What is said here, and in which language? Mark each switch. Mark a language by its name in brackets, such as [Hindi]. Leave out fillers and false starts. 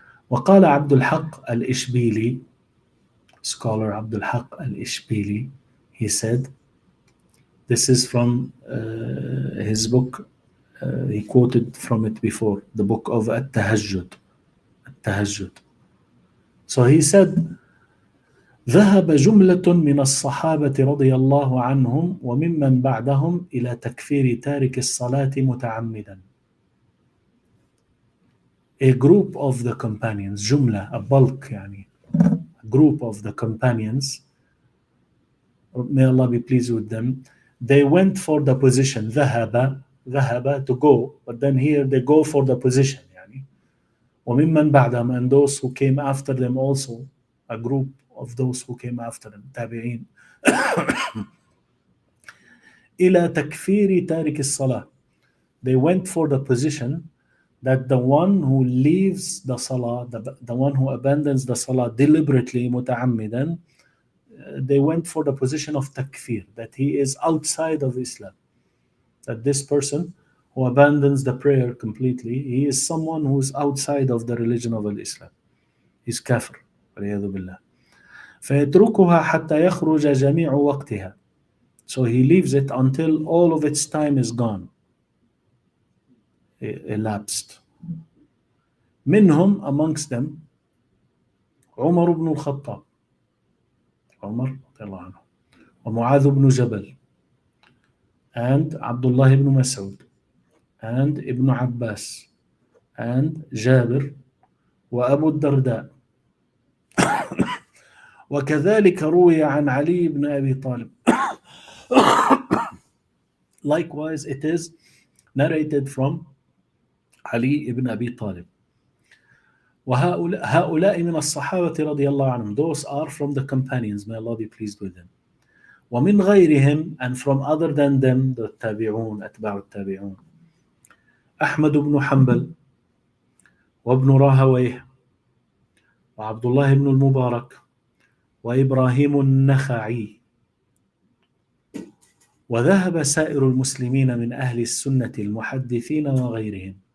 [Arabic] وقال عبد الحق الإشبيلي, [English] scholar عبد الحق الإشبيلي, he said, this is from his book, he quoted from it before, the book of التهجد. So he said, [Arabic] ذهب جملة من الصحابة رضي الله عنهم وممن بعدهم إلى تكفير تارك الصلاة متعمدا. [English] A group of the companions, جملة, a bulk يعني, a group of the companions, may Allah be pleased with them, they went for the position. ذهب to go, but then here they go for the position يعني. [Arabic] وممن بعدهم, [English] and those who came after them also, a group of those who came after them, تابعين, [Arabic] إلى تكفير تارك الصلاة. [English] They went for the position that the one who leaves the salah, the one who abandons the salah deliberately, متعمدا, they went for the position of takfir, that he is outside of Islam. That this person who abandons the prayer completely, he is someone who is outside of the religion of Islam. He's kafir. [Arabic] والعياذ بالله. فيتركها حتى يخرج جميع وقتها. [English] So he leaves it until all of its time is gone, elapsed. [Arabic] منهم, [English] amongst them, [Arabic] عمر بن الخطاب, عمر رضي الله عنه, ومعاذ بن جبل, and Abdullah ibn Mas'ud, and Ibn Abbas, and Jabir, وأبو الدرداء. وكذلك روي عن علي بن أبي طالب. [English] Likewise, it is narrated from Ali ibn Abi Talib. [Arabic] وهؤلاء من الصحابة رضي الله عنهم. [English] Those are from the companions, may Allah be pleased with them. [Arabic] ومن غيرهم, [English] and from other than them, the التابعون, [Arabic] أتباع التابعون. أحمد بن حنبل, وابن راهويه, وعبد الله بن المبارك, وإبراهيم النخعي. وذهب سائر المسلمين من أهل السنة المحدثين وغيرهم.